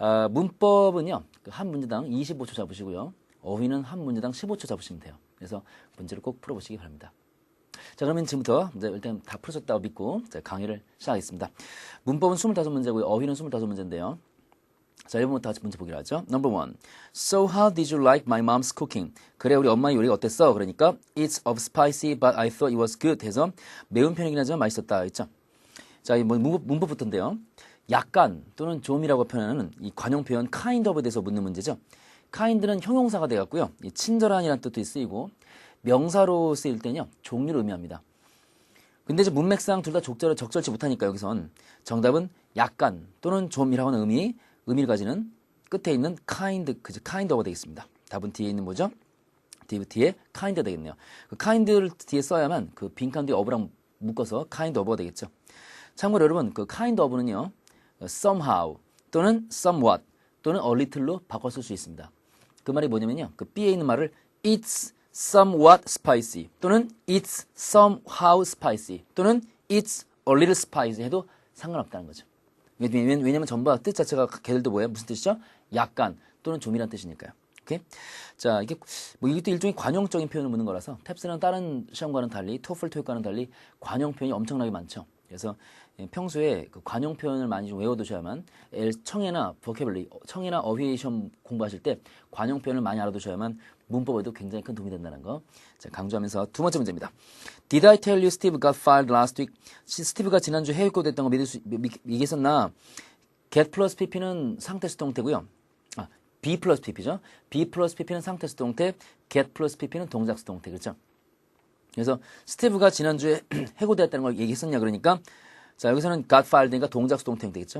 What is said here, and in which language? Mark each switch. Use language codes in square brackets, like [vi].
[ko] 문법은요, 한 문제당 25초 잡으시고요. 어휘는 한 문제당 15초 잡으시면 돼요. 그래서 문제를 꼭 풀어보시기 바랍니다. 자, 그러면 지금부터 일단 다 풀으셨다고 믿고 강의를 시작하겠습니다. 문법은 25문제고요. 어휘는 25문제인데요. 자, 1번부터 같이 문제 보기로 하죠. [en] Number 1. So how did you like my mom's cooking? [ko] 그래, 우리 엄마의 요리가 어땠어? [en] 그러니까 It's of spicy, but I thought it was good [ko] 해서 매운 편이긴 하지만 맛있었다 했죠. 자, 문법부터인데요. 약간 또는 좀이라고 표현하는 이 관용 표현 kind of에 대해서 묻는 문제죠. kind는 형용사가 되었고요. 이 친절한이라는 뜻도 쓰이고 명사로 쓰일 때는요. 종류를 의미합니다. 근데 이제 문맥상 둘 다 적절치 못하니까 여기선 정답은 약간 또는 좀이라고 하는 의미를 가지는 끝에 있는 kind of가 되겠습니다. 답은 뒤에 있는 뭐죠? 뒤에 kind 되겠네요. 그 kind를 뒤에 써야만 그 빈칸 뒤에 of랑 묶어서 kind of가 되겠죠. 참고로 여러분 그 kind of는요. somehow 또는 somewhat 또는 a little로 바꿔 쓸 수 있습니다. 그 말이 뭐냐면요. 그 B에 있는 말을 [en] it's somewhat spicy [ko] 또는 [en] it's somehow spicy [ko] 또는 [en] it's a little spicy [ko] 해도 상관없다는 거죠. 왜냐면 전부 다 뜻 자체가 걔들도 뭐예요? 무슨 뜻이죠? 약간 또는 좀이란 뜻이니까요. 오케이? 자, 이것도 일종의 관용적인 표현을 묻는 거라서 탭스는 다른 시험과는 달리 토플 토익과는 달리 관용 표현이 엄청나게 많죠. 그래서 평소에 그 관용 표현을 많이 좀 외워두셔야만 청해나 보캐블리, 청해나 어휘 시험 공부하실 때 관용 표현을 많이 알아두셔야만 문법에도 굉장히 큰 도움이 된다는 거 강조하면서 두 번째 문제입니다. [en] Did I tell you Steve got fired last week? [ko] 스티브가 지난주 해고됐던 거 얘기했었나? get 플러스 pp는 상태 수동태고요. be 플러스 pp죠. be 플러스 pp는 상태 수동태, get 플러스 pp는 동작 수동태. 그렇죠? 그래서 스티브가 지난주에 해고되었다는 걸 얘기했었냐 그러니까 자, 여기서는 got fired니까 동작 수동태 되겠죠.